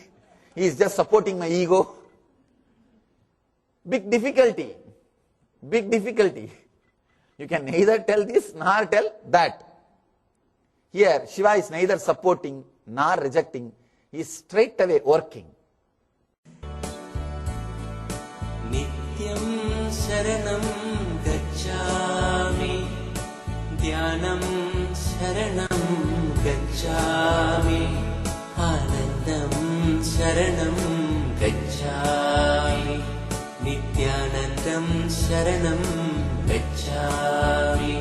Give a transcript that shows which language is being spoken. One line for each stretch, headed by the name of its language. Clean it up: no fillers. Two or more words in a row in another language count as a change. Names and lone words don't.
English: He is just supporting my ego. Big difficulty. You can neither tell this nor tell that. Here, Shiva is neither supporting nor rejecting. He is straight away working.
Sanskrit: Nityam Sharanam Gacchami, Dhyanam Sharanam Gacchami, Anandam Sharanam Gacchami, Nithyanandam Sharanam Gacchami.